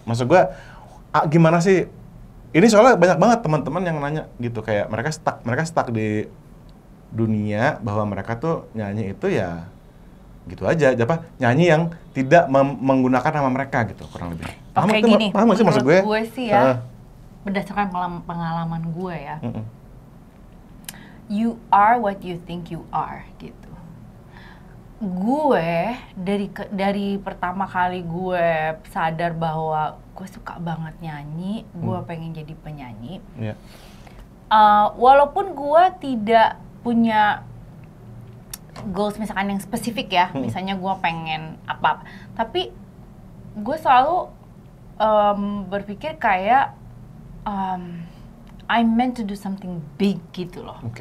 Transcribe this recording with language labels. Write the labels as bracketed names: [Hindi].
[Indonesian] Maksud gue gimana sih? Ini soalnya banyak banget teman-teman yang nanya gitu, kayak mereka stuck di dunia bahwa mereka tuh nyanyi itu ya gitu aja, nyanyi yang tidak menggunakan nama mereka gitu, kurang lebih. Oke, gini, paham sih maksud gue? Gue sih ya, berdasarkan pengalaman gue ya, [English] you are what you think you are [Indonesian] gitu. Gue dari pertama kali gue sadar bahwa gue suka banget nyanyi, gue pengen jadi penyanyi. Walaupun gue tidak punya goals misalkan yang spesifik ya, misalnya gue pengen apa, tapi gue selalu berpikir kayak [English] I'm meant to do something big [Indonesian] gitu loh.